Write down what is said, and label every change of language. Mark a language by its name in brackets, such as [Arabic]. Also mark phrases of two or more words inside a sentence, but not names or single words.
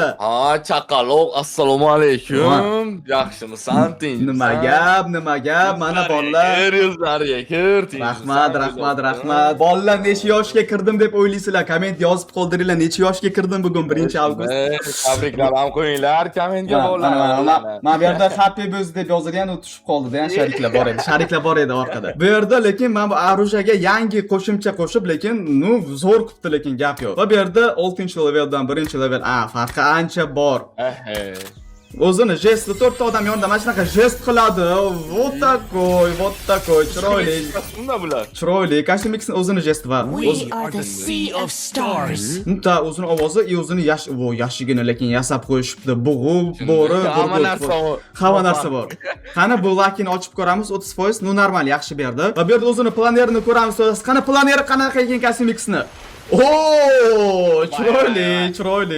[Uzbek] Chaqaloq, assalomu alaykum. Yaxshimisan, tinchmisan? Nima gap? Mana bolalar. Yuzlariga kir, Rahmat. Bolalar necha yoshga kirdim deb o'ylaysizlar? Komment yozib qoldiringlar. Necha yoshga kirdim bugun 1-avgust? Tabriklar ham qo'yinglar kommentga bolalar. Mana bu yerda [English] happy birthday [Uzbek] deb yozilgan, u tushib qoldi-da, shariklar bor edi orqada. Bu yerda lekin men bu orужияga yangi qo'shimcha qo'shib, lekin zo'r qilibdi, lekin gap yo'q. Va bu yerda 6-leveldan 1-level, farqi ancha bor. O'zini jestli 4 ta odam yonida mana shunaqa jest qiladi. [Russian] Вот такой, chiroyli. [Uzbek] Nima bular? Chiroyli. Custom mixning o'zini jest va [English] We are the sea of stars. [Uzbek] O'zini ovozi, o'zini yashigini lekin yasab qo'yishibdi. Bug'u, bo'ri, hamma narsa bor. Qani bu lakini ochib ko'ramiz 30%. Normal, yaxshi berdi. Va bu yerda o'zini planerini ko'ramiz. Qani planeri qanaqa ekan custom mixni? Chiroyli.